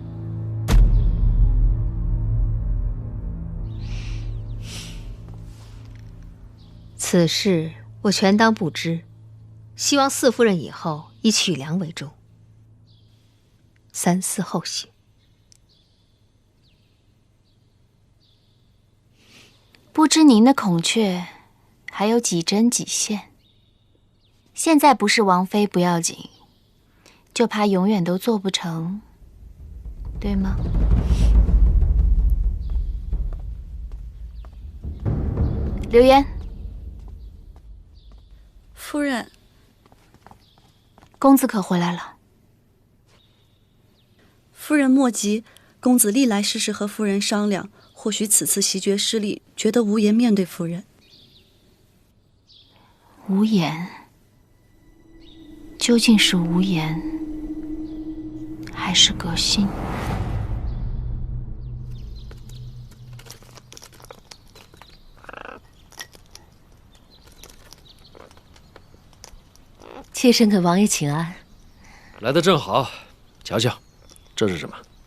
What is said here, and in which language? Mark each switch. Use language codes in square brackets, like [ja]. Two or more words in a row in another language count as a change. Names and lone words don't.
[zh] 此事我全當不知，希望四夫人以後以莒梁為重，三思後行。不知您的孔雀還有幾針幾線？現在不是王妃不要緊，就怕永遠都做不成，對嗎？流言。夫人，公子可回来了。夫人莫急，公子歷來事事和夫人商量，或許此次襲決失利，覺得無顏面對夫人。無顏，究竟是無顏，還是革新？妾身给王爺請安。來得正好，瞧瞧，這是什麼？